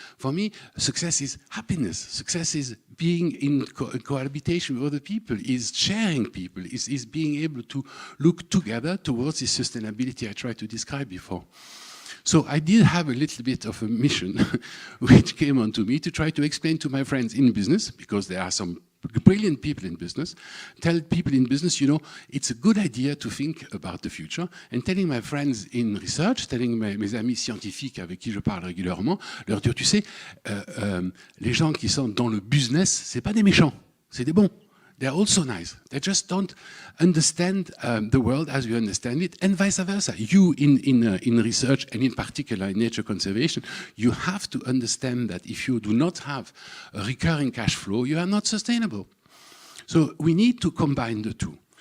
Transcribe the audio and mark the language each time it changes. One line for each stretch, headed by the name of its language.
English: For me, success is happiness. Success is being in cohabitation with other people, is sharing people, is being able to look together towards the sustainability I tried to describe before. So I did have a little bit of a mission which came onto me to try to explain to my friends in business, because there are some brilliant people in business, tell people in business, you know, it's a good idea to think about the future. And telling my friends in research, telling
French: mes amis scientifiques avec qui je parle régulièrement, leur dire, tu sais, les gens qui sont dans le business, c'est pas des méchants, c'est des bons.
English: They're also nice. They just don't understand the world as we understand it, and vice versa. You in research, and in particular in nature conservation, you have to understand that if you do not have a recurring cash flow, you are not sustainable. So we need to combine the two.